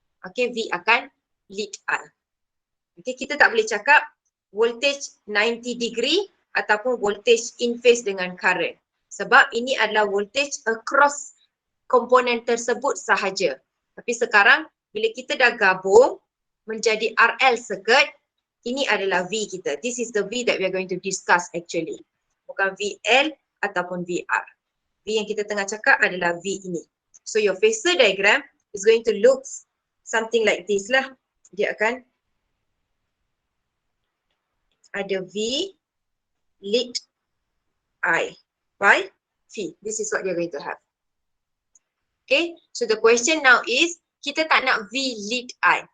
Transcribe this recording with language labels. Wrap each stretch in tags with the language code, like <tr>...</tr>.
<ms>Okay, V akan lead I. Okay, kita tak boleh cakap voltage 90 degree ataupun voltage in phase dengan current. Sebab ini adalah voltage across komponen tersebut sahaja. Tapi sekarang bila kita dah gabung menjadi RL circuit, ini adalah V kita.</ms> <en>This is the V that we are going to discuss actually.</en> <ms>Bukan VL ataupun VR. V yang kita tengah cakap adalah V ini.</ms> <en>So your phasor diagram is going to look something like this lah.</en> <ms>Dia akan ada V</ms> <en>lead I by V. This is what you're going to have. Okay, so the question now is,</en> <ms>kita tak nak</ms> <en>V lead I.</en>